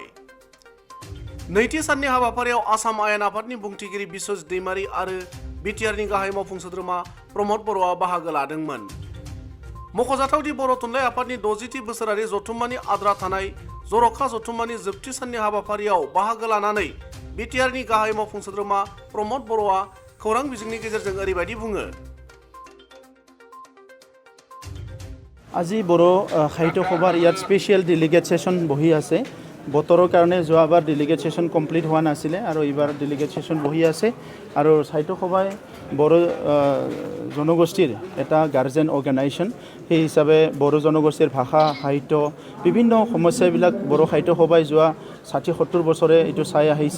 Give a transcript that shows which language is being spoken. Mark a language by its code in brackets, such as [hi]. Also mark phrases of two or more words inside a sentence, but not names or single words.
[brx] नैथि साननि हाबाफारियाव आसाम आयेन आफादनि बुंथिगिरि बिश्वजित दैमारी आरो बिटिआरनि गाहाय मावफुं सोद्रोमा प्रमद बर'आ बाहागो लादोंमोन। मख'जाथावदि बर' थुनलाइ आफादनि 60थि बोसोरारि जथुम्मानि आद्रा थानाय जर'खा जथुम्मानि जोबथि साननि हाबाफारियाव बाहागो लानानै बिटिआरनि गाहाय मावफुं सोद्रोमा प्रमद बर'आ खौरां बिजोंनि गेजेरजों ओरैबायदि बुङो। [as] আজি বড়ো সাহিত্য সভাৰ ইয়াত [en] special delegate session [as] বহি আছে। বতৰৰ কাৰণে যোৱাবাৰ [en] delegate session complete [as] হোৱা নাছিলে আৰু এইবাৰ [en] delegate session [as] বহি আছে। আৰু সাহিত্য সভাই বড়ো জনগোষ্ঠীৰ এটা [en] guardian organisation, [as] সেই হিচাপে বড়ো জনগোষ্ঠীৰ ভাষা সাহিত্য বিভিন্ন সমস্যাবিলাক বড়ো সাহিত্য সভাই যোৱা 60-70 বছৰে এইটো চাই আহিছে।